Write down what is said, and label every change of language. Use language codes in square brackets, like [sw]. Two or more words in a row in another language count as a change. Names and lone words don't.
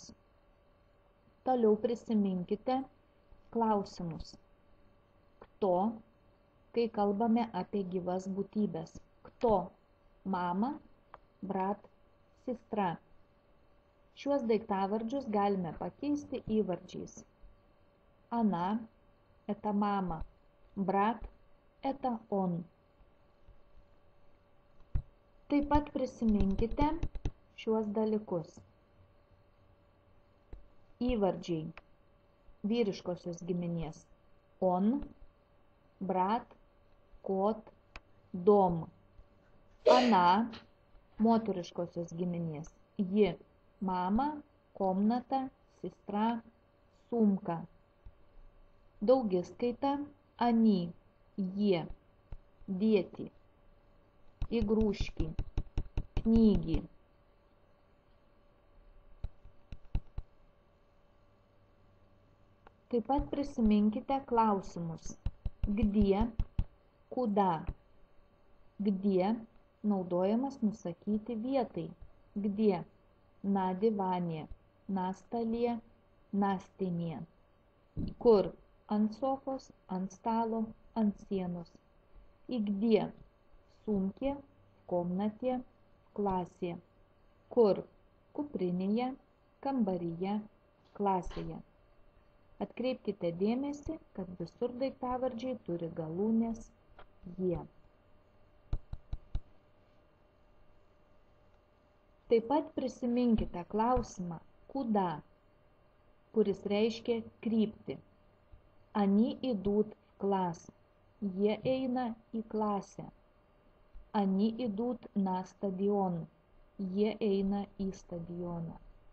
[lt] Toliau prisiminkite klausimus. Kto, kai kalbame apie gyvas būtybės. [ru] Кто? Мама, брат, сестра. [lt] Šiuos daiktavardžius galime pakeisti įvardžiais. [ru] Она – это мама, брат – это он. [lt] Taip pat prisiminkite šiuos dalykus. Įvardžiai vyriškosios giminės. [ru] Он, брат, кот, дом. [lt] Она moteriškosios giminės. Ji, mama, [ru] комната, сестра, сумка. Daugiskaita, они, jie, дети, игрушки, книги. [lt] Taip pat prisiminkite klausimus. [ru] Где, куда. [lt] Где naudojamas nusakyti vietai. [ru] Где на диване, на столе, на стене. [lt] Kur ant sofos, ant stalo, ant sienos. [ru] И где в сумке, в комнате, в классе. [lt] Kur kuprinėje, kambaryje, klasėje. Atkreipkite dėmesį, kad visur daiktavardžiai turi galūnes jie. Taip pat prisiminkite klausimą куда, kuris reiškia kryptį. [ru] Они идут в класс. [lt] Jie eina į klasę. [ru] Они идут на стадион. [lt] Jie eina į stadioną.